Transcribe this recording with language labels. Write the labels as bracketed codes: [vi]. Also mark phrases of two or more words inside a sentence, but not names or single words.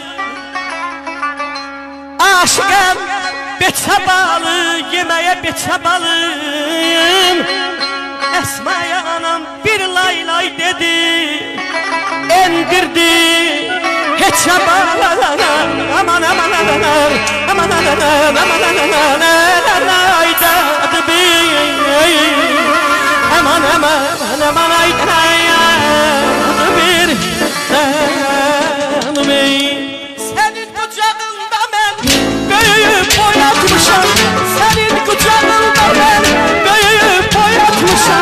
[az] Aşıqəm beçə balı, yeməyə beçə balım. Əsmaya anam bir lay lay dedi, endirdi heçə balı. Aman aman aman aman aman aman aman aydadı bir. Aman aman aman aydadı bir. [tr] Senin kucağında ben büyüyüp boyatmışam. Senin kucağında ben büyüyüp boyatmışam.